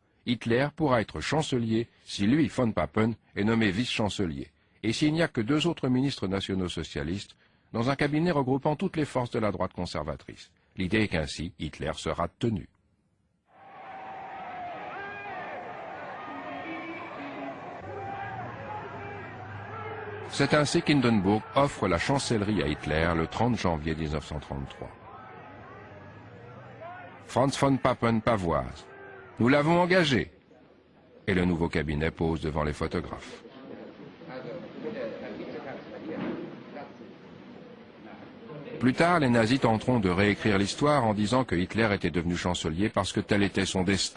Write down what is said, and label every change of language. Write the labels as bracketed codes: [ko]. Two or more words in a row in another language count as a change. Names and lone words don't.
[fr] Hitler pourra être chancelier si lui, von Papen, est nommé vice-chancelier, et s'il n'y a que 2 autres ministres nationaux socialistes, dans un cabinet regroupant toutes les forces de la droite conservatrice. L'idée est qu'ainsi, Hitler sera tenu. C'est ainsi qu'Hindenburg offre la chancellerie à Hitler le 30 janvier 1933. Franz von Papen pavoise. Nous l'avons engagé. Et le nouveau cabinet pose devant les photographes. Plus tard, les nazis tenteront de réécrire l'histoire en disant que Hitler était devenu chancelier parce que tel était son destin.